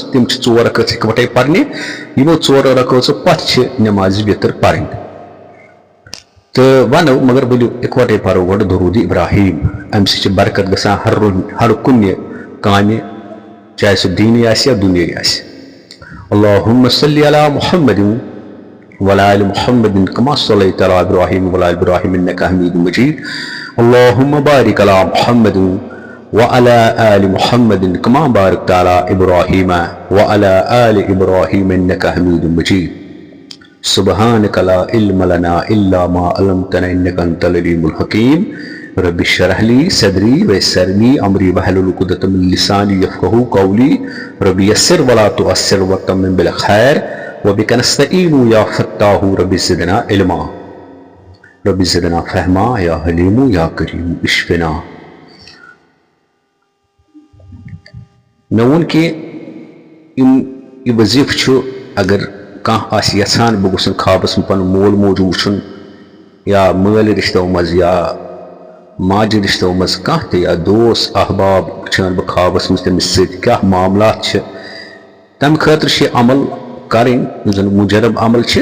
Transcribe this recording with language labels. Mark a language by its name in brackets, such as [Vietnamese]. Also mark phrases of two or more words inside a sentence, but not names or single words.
[Kashmiri] تِم چھِ 4 رکٲژ اِکوٹے پرنہِ، یِمو 4 رکٲژو پتہٕ چھِ نمازِ وِتر پرٕنۍ۔ تہٕ ونو مگر ؤلِو اِکوٹے پرو گۄڈٕ درود ابراہیم، امہِ سۭتۍ چھِ برکت گژھان ہر کُنہِ کامہِ، چاہے سُہ دیٖنی آسہِ یا دُنیٲیی آسہِ۔ [Arabic] اللہم صلی علی محمد وعلی آل محمد کما صلیت علی ابراہیم وعلی آل ابراہیم انک حمید مجید۔ اللہم بارک علی محمد وعلی آل محمد کما بارکت علی ابراہیم وعلی آل ابراہیم انک حمید مجید۔ سبحانک لا علم لنا الا ما علمتنا انک انت العلیم الحکیم۔ رب اشرح لی صدری ویسر لی امری واحلل عقدۃ من لسانی یفقہوا قولی۔ رب یسر ولا تعسر وتمم بالخیر وبک نستعین یا فتاح رب زدنا علما رب زدنا فہما یا حلیم یا کریم اشفنا۔ [Kashmiri] مےٚ ووٚن کہ یہِ وظیفہٕ چھُ اگر کانٛہہ آسہِ یژھان بہٕ گوٚژھُن خوابس منٛز پنُن مول موج وٕچھُن یا مٲلۍ رشتو منٛز یا ماجہِ رشتو منٛز کانٛہہ تہِ یا دوس احباب وٕچھان بہٕ خوابس منٛز تٔمِس سۭتۍ کیاہ معاملات چھِ، تمہِ خٲطرٕ چھِ یہِ عمل کرٕنۍ یُس زن مجرب عمل چھِ۔